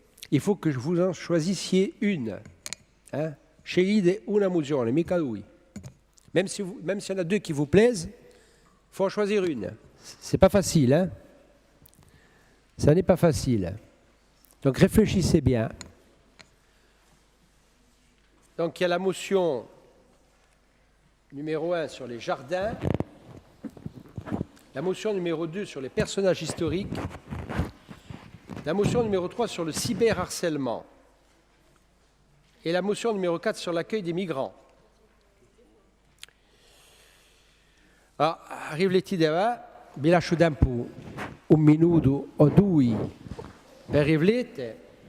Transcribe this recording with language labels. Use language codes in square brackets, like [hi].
[fr] Il faut que vous en choisissiez une. Hein? [it] Scegliete una mozione, mica lui. [fr] Même s'il y en a deux qui vous plaisent, il faut en choisir une. C'est pas facile, hein? Ça n'est pas facile. Donc réfléchissez bien. Donc il y a la motion numéro 1 sur les jardins, la motion numéro 2 sur les personnages historiques, la motion numéro 3 sur le cyberharcèlement et la motion numéro 4 sur l'accueil des migrants. [it] Ah, riflettete, vi lascio tempo un minuto o due per riflettere.